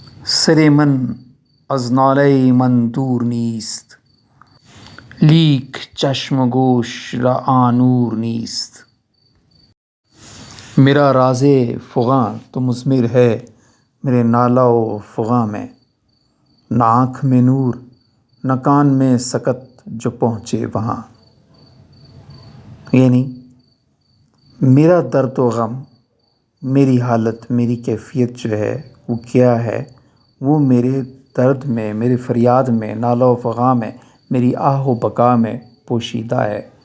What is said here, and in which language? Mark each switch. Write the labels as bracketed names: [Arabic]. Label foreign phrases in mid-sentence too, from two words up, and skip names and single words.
[Persian] سر من از ناله من دور نیست، لیک چشم و گوش را آن نور نیست. [Urdu] میرا راز فغاں تو مضمر ہے میرے نالہ و فغاں میں، نہ آنکھ میں نور نہ کان میں سکت جو پہنچے وہاں. یعنی میرا درد و غم، میری حالت، میری کیفیت جو ہے وہ کیا ہے، وہ میرے درد میں، میرے فریاد میں، نالہ و فغاں میں، میری آہ و بکا میں پوشیدہ ہے.